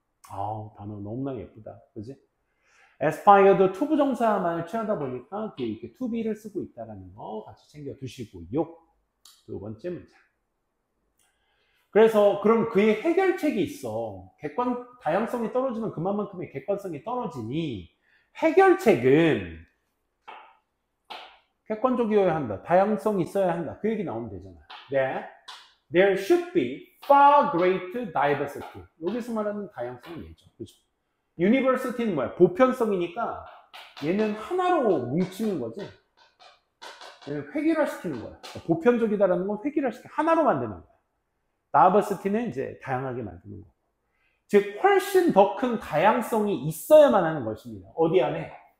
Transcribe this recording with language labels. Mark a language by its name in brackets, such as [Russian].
[Korean] 아우, 단어 너무나 예쁘다. 그치? aspired to 부정사만을 취하다 보니까 이렇게 to be를 쓰고 있다는 거 같이 챙겨 두시고요. 두 번째 문장. 그래서 그럼 그의 해결책이 있어. 다양성이 떨어지면 그만큼의 객관성이 떨어지니 해결책은 객관적이어야 한다. 다양성이 있어야 한다. 그 얘기 나오면 되잖아. [English] That there should be far greater diversity. [Korean] 여기서 말하는 다양성은 얘죠. 그죠? University는 뭐야? 보편성이니까 얘는 하나로 뭉치는 거지. 얘는 획일화시키는 거야. 보편적이다라는 건 획일화시켜 하나로 만드는 거야. Diversity는 이제 다양하게 만드는 거고. 즉 훨씬 더 큰 다양성이 있어야만 하는 것입니다. 어디 안에?